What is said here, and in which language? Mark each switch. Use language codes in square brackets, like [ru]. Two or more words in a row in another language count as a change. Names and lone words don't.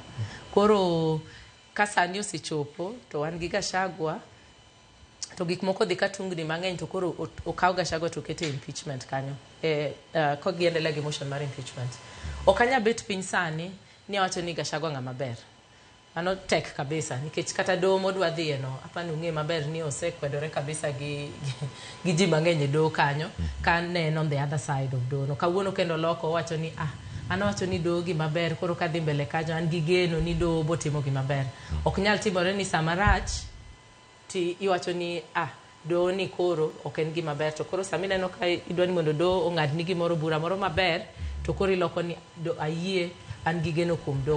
[luo] Koro kasani osechopo to wan gi Gachagua to gik moko dhi katungni mang'eny to koro okaw Gachagua to kete impeachment kanyo ko giendelea gi motion mar impeachment. Okanya bet piny sani ni wacho ni Gachagua ng'ama ber. Ano tek kabisa nikech kata doho modwa dhiye no apani ung'e maber ni osekwedore kabisa gi ji mang'eny doho kanyo kan ne [en] on the other side of [luo] doho no. Kawuono kendo loko wacho ni ano wacho ni doho gima ber koro kadhi mbele kanyo an gi geno ni doho botimo gima ber. Ok nyal timore ni samarach ti iwacho ni doho ni koro ok en gima ber to koro samineno ka idwa ni mondo doho ong'ad ni gimoro bura moro maber to koro iloko ni ayie an gi geno kuom doho.